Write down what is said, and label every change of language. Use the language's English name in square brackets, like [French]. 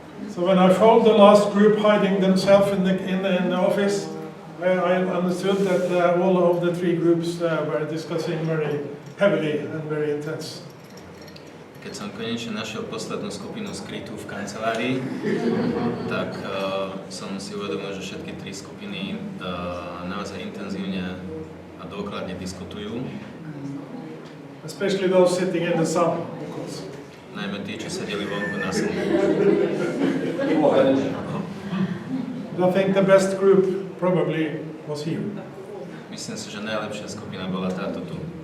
[English] So when I found the last group hiding themselves in the office, I understood that all of the 3 groups were discussing very heavily and very intense. [Slovak] Keď som konečne našiel poslednú skupinu skrytú v kancelárii, tak som si uvedomil, že všetky 3 skupiny naozaj intenzívne a dôkladne diskutujú. [English] Especially those sitting in the sun, of course. [Slovak] Najmä tí, čo sedeli vonku na slnku. [English] I think the best group probably was here. [Slovak] Myslím si, že najlepšia skupina bola táto tu.